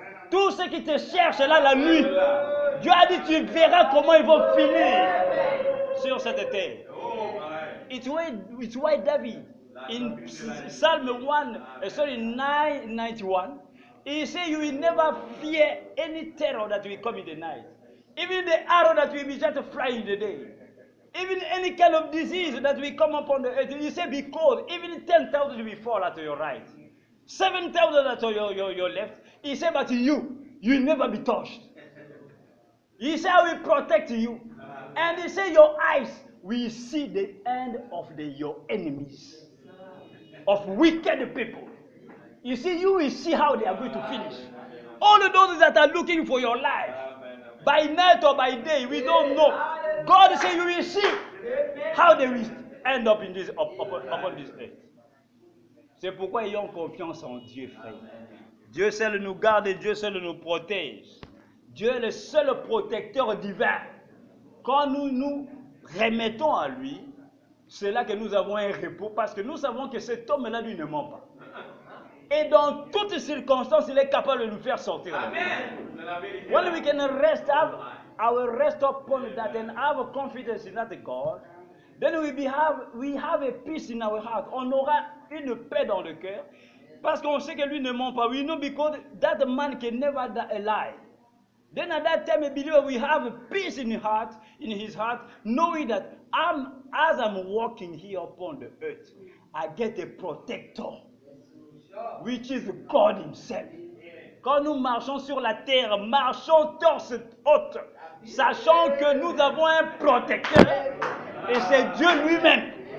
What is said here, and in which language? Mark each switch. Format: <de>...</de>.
<fr>Tous ceux qui te cherchent là la nuit, Dieu a dit, tu verras comment ils vont finir sur cette terre.</fr> <en>It's why David, in Psalm 991, he said, you will never fear any terror that will come in the night. Even the arrow that will be just fly in the day. Even any kind of disease that will come upon the earth. He said, because even 10,000 will fall at your right. 7,000 at your left. He said, but you will never be touched. He said, I will protect you. And he said, your eyes will see the end of your enemies. Of wicked people. You see, you will see how they are going to finish. All of those that are looking for your life, by night or by day, we don't know. God said, you will see how they will end up in this, upon this earth.</en> <fr>C'est pourquoi ayons confiance en Dieu, frère. Dieu seul nous garde et Dieu seul nous protège. Dieu est le seul protecteur divin. Quand nous nous remettons à lui, c'est là que nous avons un repos parce que nous savons que cet homme-là, lui, ne ment pas. Et dans toutes circonstances, il est capable de nous faire sortir. Amen.</fr> <en>When we can rest, have our rest upon that and have a confidence in that God, then we have a peace in our heart.</en> <fr>On aura une paix dans le cœur parce qu'on sait que lui ne ment pas.</fr> <en>We know because that man can never lie. Then at that time, a believer will have a peace in his heart, knowing that as I'm walking here upon the earth, I get a protector, which is God Himself.</en> <fr>Quand nous marchons sur la terre, marchons torse haute, sachant que nous avons un protecteur, et c'est Dieu lui-même.</fr>